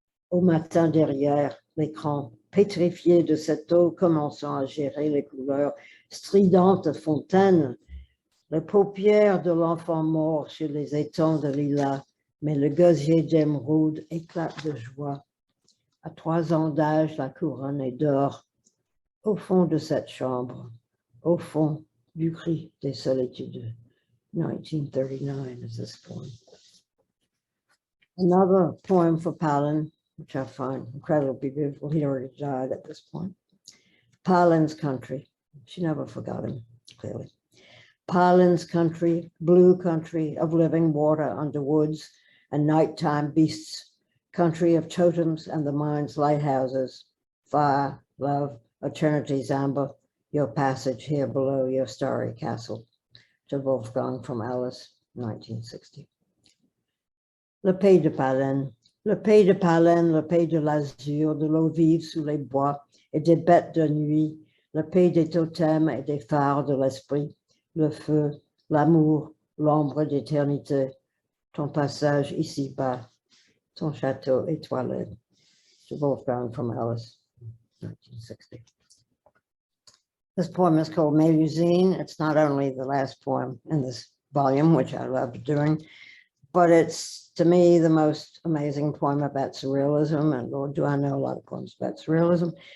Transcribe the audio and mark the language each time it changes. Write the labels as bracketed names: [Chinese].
[French] Au matin derrière l'écran, pétrifié de cette eau commençant à gérer les couleurs stridentes fontaines, les paupières de l'enfant mort sur les étangs de lilas, mais le gosier d'émeraude éclate de joie. À 3 ans d'âge, la couronne est d'or. Au fond de cette chambre, au fond du cri des solitudes. [English] 1939 is this poem. Another poem for Paalen, which I find incredibly beautiful. He already died at this point. Paalen's country. She never forgot him, clearly. Paalen's country, blue country of living water under woods and nighttime beasts, country of totems and the mind's lighthouses, fire, love, eternity's amber, your passage here below your starry castle. To Wolfgang from Alice, 1960. [French] Le pays de Paalen, le pays de Paalen, le pays de l'azur, de l'eau vive sous les bois et des bêtes de nuit, le pays des totems et des phares de l'esprit, le feu, l'amour, l'ombre d'éternité, ton passage ici-bas, ton château étoilé. [English] To Wolfgang from Alice, 1960. This poem is called Mélusine. It's not only the last poem in this volume, which I love doing, but it's, to me, the most amazing poem about surrealism, and Lord, do I know a lot of poems about surrealism.